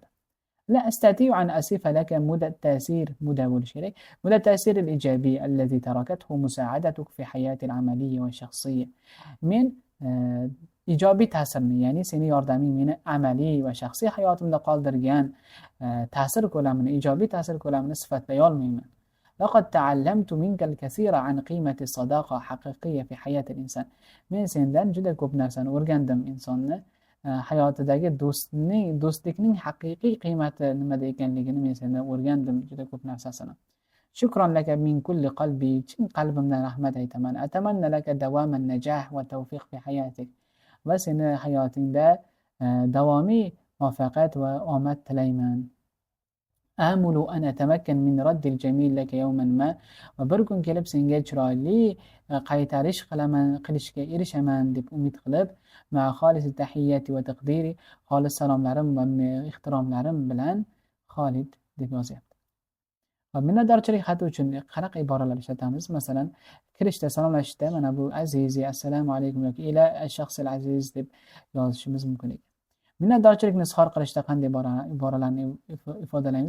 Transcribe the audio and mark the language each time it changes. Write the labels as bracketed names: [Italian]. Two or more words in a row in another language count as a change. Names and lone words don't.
[Arabic] لا أستطيع أن أصف لك مدى التأثير الإيجابي الذي تركته مساعدتك في حياتي العملية والشخصية. [Uzbek] Men ijobiy ta'sirni, ya'ni sening yordaming meni amaliy va shaxsiy hayotimda qoldirgan ta'sir ko'lamini, ijobiy ta'sir ko'lamini sifatlay olmayman. [Arabic] لقد تعلمت منك الكثير عن قيمة الصداقة حقيقية في حياة الإنسان. [Uzbek] Men sendan juda ko'p narsani o'rgandim. Insonni hayotidagi do'stlikning haqiqiy qiymati nimada ekanligini men sendan o'rgandim, juda ko'p narsasini. [Arabic] شكرا لك من كل قلبي. [Uzbek] Chin qalbimdan rahmat aytaman. [Arabic] أتمنى لك دائما النجاح والتوفيق في حياتك. [Uzbek] Va seni hayotingda davomiy muvaffaqiyat va omad tilayman. [Arabic] آمل أن أتمكن من رد الجميل لك يوما ما. [Uzbek] va bir kun kelib senga chiroyli qaytarish qilishga erishaman deb umid qilib, [Arabic] مع خالص التحيات وتقديري, [Uzbek] xolis salomlarim va ehtiromlarim bilan Xolid deb yozyapti. Va minnatdorchilik xati uchun qanaqa iboralar ishlatamiz? Masalan, kirishda salomlashishda mana bu azizi, [Arabic] السلام عليكم [Uzbek] yoki [Arabic] إلى الشخص العزيز [Uzbek] deb yozishimiz mumkin ekan. Minnatdorchilikni izhor qilishda qanday iboralarni ifodalaymiz?